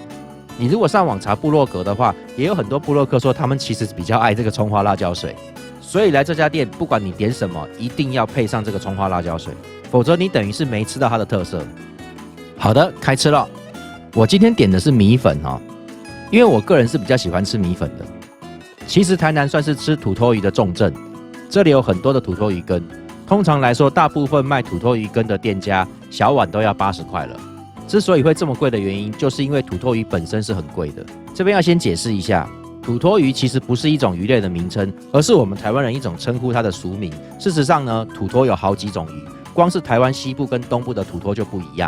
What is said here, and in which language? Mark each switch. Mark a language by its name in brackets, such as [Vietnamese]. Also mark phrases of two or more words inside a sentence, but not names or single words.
[Chinese] 你如果上網查部落格的話，也有很多部落客說他們其實比較愛這個蔥花辣椒水，所以來這家店不管你點什麼，一定要配上這個蔥花辣椒水，否則你等於是沒吃到它的特色。好的，開吃了。我今天點的是米粉哦， 因為我個人是比較喜歡吃米粉的。其實台南算是吃土魠魚的重鎮，這裡有很多的土魠魚羹。通常來說，大部分賣土魠魚羹的店家，小碗都要80塊了。之所以會這麼貴的原因，就是因為土魠魚本身是很貴的。這邊要先解釋一下，土魠魚其實不是一種魚類的名稱，而是我們台灣人一種稱呼它的俗名。事實上呢，土魠有好幾種魚，光是台灣西部跟東部的土魠就不一樣。